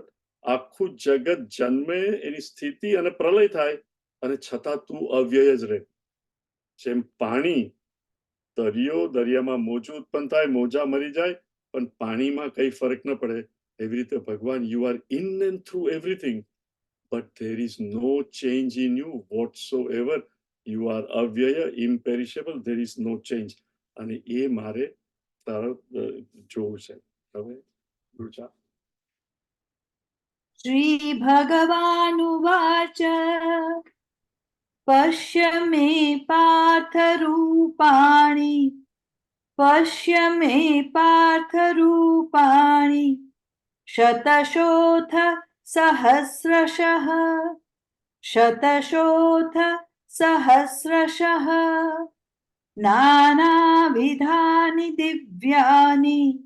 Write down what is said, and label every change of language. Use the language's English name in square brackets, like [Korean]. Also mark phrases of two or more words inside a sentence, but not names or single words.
[Gujarati] આખું જગત જન્મે, એની સ્થિતિ અને પ્રલય થાય, અને છતાં તું અવ્યય જ રહે. જેમ પાણી, દરિયામાં મોજું ઉત્પન્ન થાય, મોજા મરી જાય, પણ પાણીમાં કઈ ફરક ન પડે. એવી રીતે ભગવાન, [English] you are in and through everything, but there is no change in you whatsoever. You are avyaya, imperishable, there is no change. [Gujarati] અને એ મારે તારા જોવું છે. હવે રૂચા. [Sanskrit] श्रीभगवानुवाच पश्य मे पार्थरूपाणि, पश्य मे पार्थरूपाणि, शतशोऽथ सहस्रशः, शतशोऽथ सहस्रशः, नानाविधानि दिव्यानि,